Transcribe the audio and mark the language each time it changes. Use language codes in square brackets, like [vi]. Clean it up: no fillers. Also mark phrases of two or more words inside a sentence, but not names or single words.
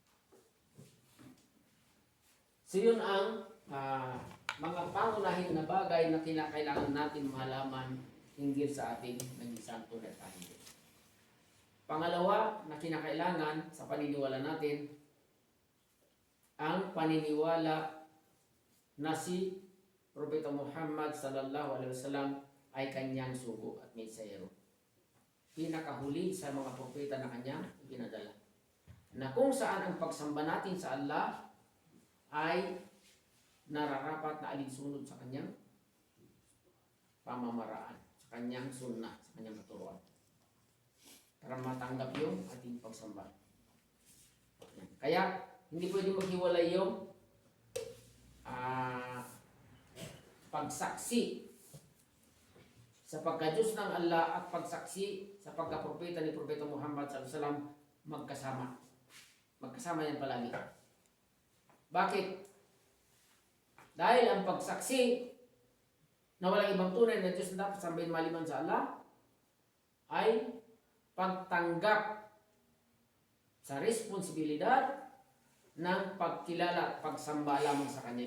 [tl] So yun ang mga pangunahin na bagay na kinakailangan natin malaman hinggil sa ating naging santo na tayo. Pangalawa na kinakailangan sa paniniwala natin, ang paniniwala na si Propeta Muhammad [ar] صلى الله عليه وسلم [tl] ay kanyang sugo at mensahero. Pinakahuli sa mga propeta na kanyang ipinadala. Na kung saan ang pagsamba natin sa Allah ay nararapat na alinsunod sa kanyang pamamaraan, sa kanyang sunnah, sa kanyang katuruan. Para matanggap yung ating pagsamba. Kaya hindi pwedeng maghiwalay yung pagsaksi sa pagka-Diyos ng Allah at pagsaksi sa pagka-propeta ni Propeta Muhammad [ar] صلى الله عليه وسلم [tl] magkasama. Magkasama yan palagi. Bakit? Dahil ang pagsaksi na walang ibang tunay na Diyos na dapat sambahin maliban sa Allah ay pagtanggap sa responsibilidad ng pagkilala at pagsamba lamang sa Kanya.